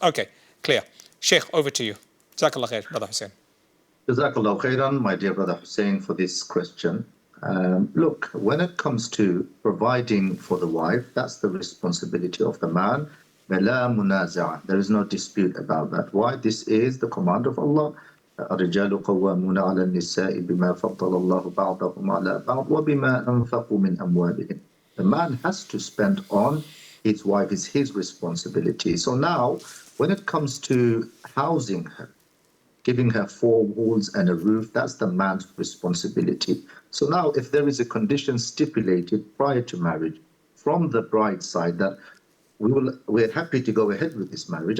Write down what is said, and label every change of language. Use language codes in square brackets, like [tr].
[en] Okay, clear. Sheikh, over to you. Jazakallah khair, Brother Hussain. Jazakallah khairan, my dear Brother Hussain, for this question. Look, when it comes to providing for the wife, that's the responsibility of the man. There is no dispute about that. Why? This is the command of Allah. [ar] الرجال قوامون على النساء بما فضل الله بعضهم على بعض وبما أنفقوا من أموالهم. [en] The man has to spend on his wife, is his responsibility. So now, when it comes to housing her, giving her four walls and a roof, that's the man's responsibility. So now, if there is a condition stipulated prior to marriage from the bride's side that we're happy to go ahead with this marriage.